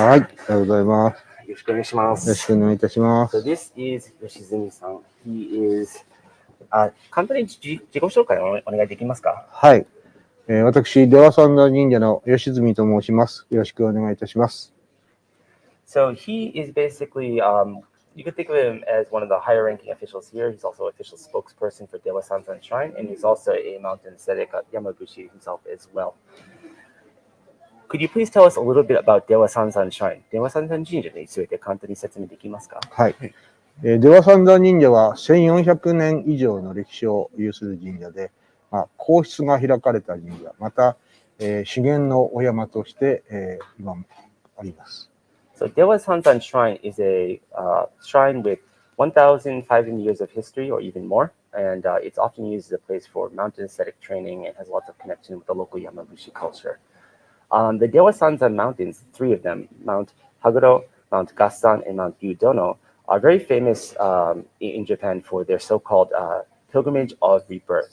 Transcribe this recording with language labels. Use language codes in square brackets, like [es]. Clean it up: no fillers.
[ja] はい、おはようございます。よろしくお願いします。よろしくお願いいたします。 [en] So this is Yoshizumi-san. He is [ja] 簡単に自己紹介をお願いできますか？はい。私、出羽三山神社の吉住と申します。よろしくお願いいたします。 [en] So he is basically, you could think of him as one of the higher ranking officials here. He's also an official spokesperson for Dewa Sanzan Shrine, and he's also a mountain ascetic at Yamaguchi himself as well. Could you please tell us a little bit about Dewa Sanzan Shrine? [ja] Dewa Sanzan 神社について簡単に説明できますか？はい。出羽三山神社は1400年以上の歴史を有する神社で、皇室が開かれた神社、また、資源のお山として、今もあります。 [en] So Dewa Sanzan Shrine is a shrine with 1,500 years of history or even more, and it's often used as a place for mountain ascetic training and has lots of connection with the local Yamaguchi culture. The Dewa Sanzan Mountains, three of them, Mount Haguro, Mount Gassan, and Mount Yudono, are very famous in Japan for their so-called pilgrimage of rebirth.